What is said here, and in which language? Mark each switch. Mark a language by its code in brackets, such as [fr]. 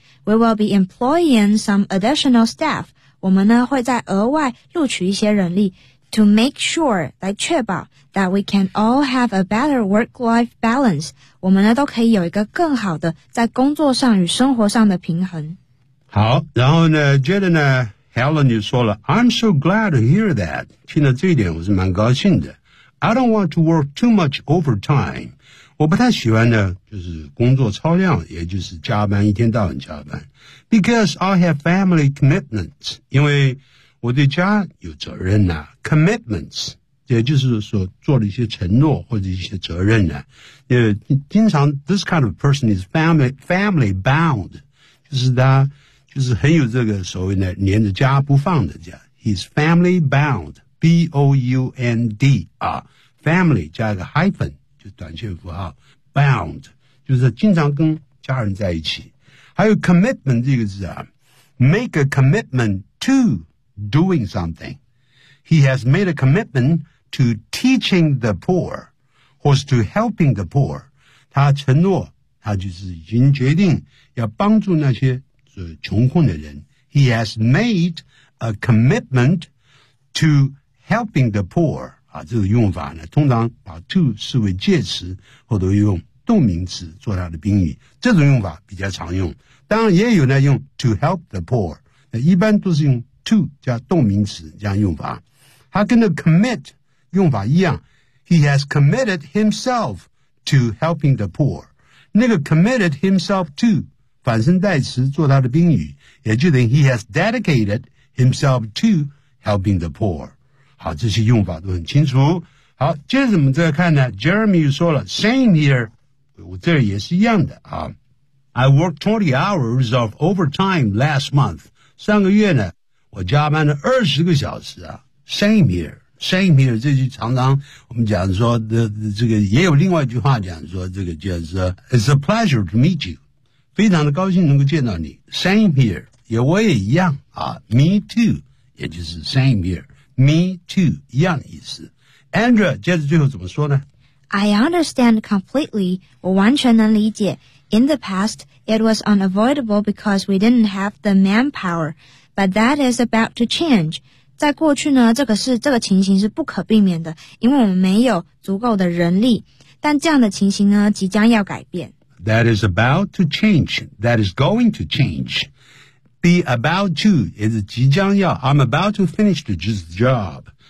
[en] We will be employing some additional staff. [zh] 我们呢会再额外录取一些人力 [en] to make sure, [zh] 来确保 [en] that we can all have a better work-life balance. [zh] 我们呢都可以有一个更好的在工作上与生活上的平衡。好，然后呢接着呢 Helen 就说了 [en] I'm so glad to hear that. [zh] 听到这一点我是蛮高兴的。 [en] I don't want to work too much overtime. [zh] 我不太喜欢呢，就是工作超量，也就是加班，一天到晚加班。 [en] Because I have family commitments. [zh] 因为我对家有责任呐、啊。 Commitments, 也就是说做了一些承诺或者一些责任呢、啊。因为经常 [en] this kind of person is family bound. [zh] 就是他就是很有这个所谓的黏着家不放的这样。 [en] He's family bound. [zh] B-O-U-N-D, family 加一个 hyphen, 就短缺符号 bound, 就是经常跟家人在一起。还有 commitment 这个字啊 [en] make a commitment to doing something. He has made a commitment to teaching the poor, or to helping the poor. [zh] 他承诺他就是已经决定要帮助那些穷困的人。 [en] He has made a commitment to helping the poor. [zh] 啊，这个用法呢，通常把 to 视为介词，或者用动名词做它的宾语。这种用法比较常用。当然也有呢，用 to help the poor。那一般都是用 to 加动名词这样用法。他跟那 commit 用法一样。 [en] He has committed himself to helping the poor. [zh] 那个 committed himself to 反身代词做他的宾语，也就等于 [en] he has dedicated himself to helping the poor. [zh] 好，这些用法都很清楚。好，接着我们再看呢， Jeremy 说了 [en] same here， [zh] 我这也是一样的啊。 [en] I worked 20 hours of overtime last month. [zh] 上个月呢，我加班了20个小时啊。 Same here. Same here， 这句常常我们讲说的这个，也有另外一句话讲说这个叫做 [en] It's a pleasure to meet you， [zh] 非常的高兴能够见到你。 Same here， 也我也一样啊。Me too， 也就是 Same here， Me too， 一样的意思。 Andrea 接着最后怎么说呢？ [en] I understand completely， [zh] 我完全能理解。 [en] In the past， it was unavoidable because we didn't have the manpower， but that is about to change。 [zh] 在过去呢，这个情形是不可避免的，因为我们没有足够的人力。但这样的情形呢，即将要改变。 [en] That is about to change. That is going to change. Be about to [zh] 也是即将要。 [en] I'm about to finish this job.